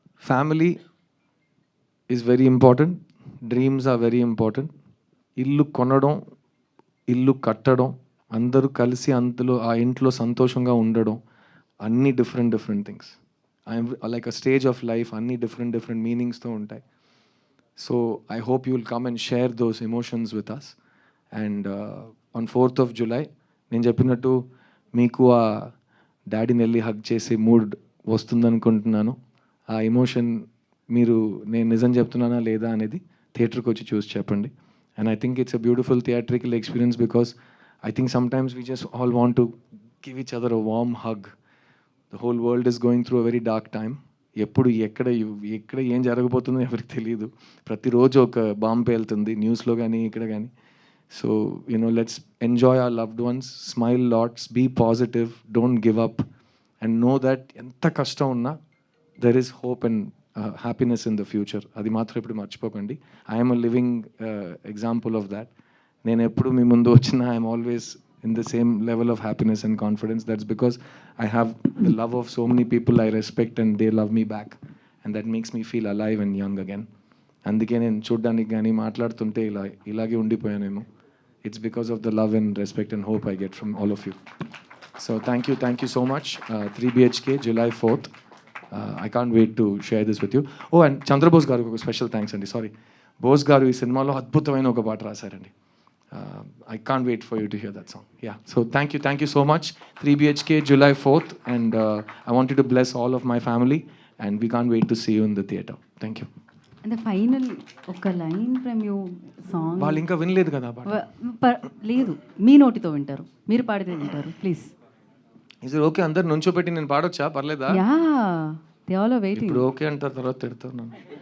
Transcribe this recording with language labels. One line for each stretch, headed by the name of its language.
English: Family is very important. Dreams are very important.
Telugu: ఇల్లు కొనడం, ఇల్లు కట్టడం, అందరూ కలిసి అందులో ఆ ఇంట్లో సంతోషంగా ఉండడం, అన్ని different things.
English: I'm like a stage of life,
Telugu: అన్ని డిఫరెంట్ మీనింగ్స్తో ఉంటాయి.
English: So I hope you will come and share those emotions with us. And on 4th of July,
Telugu: నేను చెప్పినట్టు మీకు ఆ డాడీని వెళ్ళి హగ్ చేసే మూడ్ వస్తుందనుకుంటున్నాను. ఆ ఎమోషన్ మీరు నేను నిజం చెప్తున్నానా లేదా అనేది థియేటర్కి వచ్చి చూసి చెప్పండి.
English: And I think it's a beautiful theatrical experience because I think sometimes we just all want to give each other a warm hug. The whole world is going through a very dark time.
Telugu: ఎప్పుడు ఎక్కడ ఏం జరగబోతుందో ఎవరికి తెలియదు. ప్రతిరోజు ఒక bomb పేలుతుంది న్యూస్లో కానీ ఇక్కడ కానీ.
English: so let's enjoy our loved ones, smile lots, be positive, don't give up and know that
Telugu: ఎంత కష్టం ఉన్నా
English: There is hope and happiness in the future.
Telugu: అది మాత్రం ఇప్పుడు మర్చిపోకండి.
English: I'm a living example of that.
Telugu: నేను ఎప్పుడు మీ ముందు వచ్చినా
English: I'm always in the same level of happiness and confidence. That's because I have the love of so many people I respect and they love me back. And that makes me feel alive and young again.
Telugu: అందుకే నేను చూడ్డానికి కానీ మాట్లాడుతుంటే ఇలాగే ఉండిపోయానేమో.
English: It's because of the love and respect and hope I get from all of you. So thank you so much. 3 BHK, July 4th. I can't wait to share this with you.
Telugu: Oh, and Chandrabose garu ఒక special thanks అండి. Sorry, Bose గారు ఈ సినిమాలో అద్భుతమైన ఒక పాట రాశారండి.
English: I can't wait for you to hear that song. Yeah, so thank you so much. 3 BHK, July 4th, and I want you to bless all of my family, and we can't wait to see you in the theatre. Thank you. And the final ఒక line from you song
Telugu: వాళ్ళు ఇంకా వినలేదు కదా ఆ పాట. లేదు, మీ నోటితో వింటారు, మీరు పాడితే వింటారు, ప్లీజ్.
English: Is it okay?
Telugu: అందరు నుంచోబెట్టి నేను పాడొచ్చా? పర్లేదా?
English: Yeah, they all are waiting.
Telugu: ఇప్పుడు ఓకే అంటారు, తర్వాత తిడుతున్నాను.